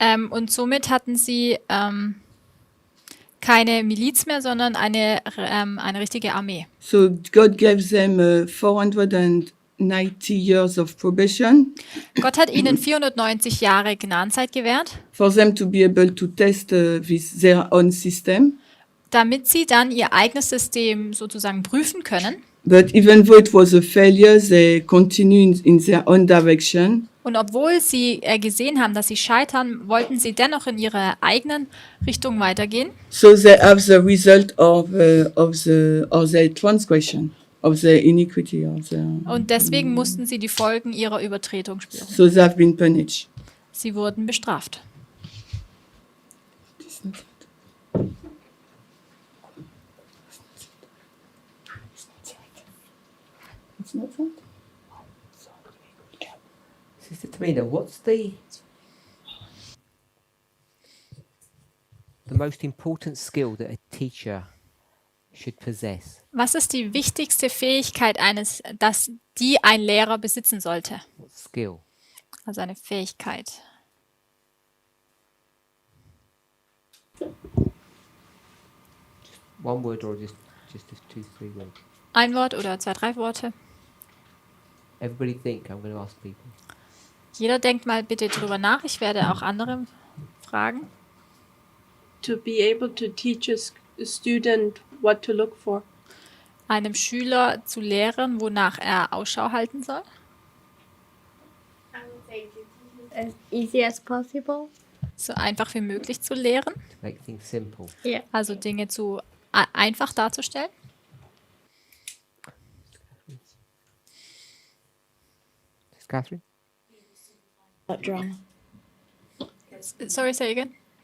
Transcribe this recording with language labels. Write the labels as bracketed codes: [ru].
[de] Und somit hatten sie keine Miliz mehr, sondern eine richtige Armee. [en] So God gave them 490 years of probation [de] Gott hat ihnen 490 Jahre Gnadenzeit gewährt, [en] for them to be able to test their own system. [de] damit sie dann ihr eigenes System sozusagen prüfen können. [en] But even though it was a failure, they continued in their own direction. [de] Und obwohl sie gesehen haben, dass sie scheitern, wollten sie dennoch in ihre eigenen Richtung weitergehen. [en] So they have the result of their transgression, of their iniquity. [de] Und deswegen mussten sie die Folgen ihrer Übertretung spüren. [en] So they have been punished. [de] Sie wurden bestraft. [en] Sister Tamina, what's the most important skill that a teacher should possess? [de] Was ist die wichtigste Fähigkeit die ein Lehrer besitzen sollte? [en] What skill? [de] Also eine Fähigkeit. [en] One word or just 2, 3 words? [de] Ein Wort oder 2, 3 Worte. [en] Everybody think. I'm going to ask people. [de] Jeder denkt mal bitte drüber nach. Ich werde auch andere fragen. [en] To be able to teach a student what to look for. [de] Einem Schüler zu lehren, wonach er Ausschau halten soll. [en] I would say to teach it as easy as possible. [de] So einfach wie möglich zu lehren. [en] To make things simple. Yeah. [de] Also Dinge einfach darzustellen. [en] Yes, Catherine? Drama. Sorry, say again.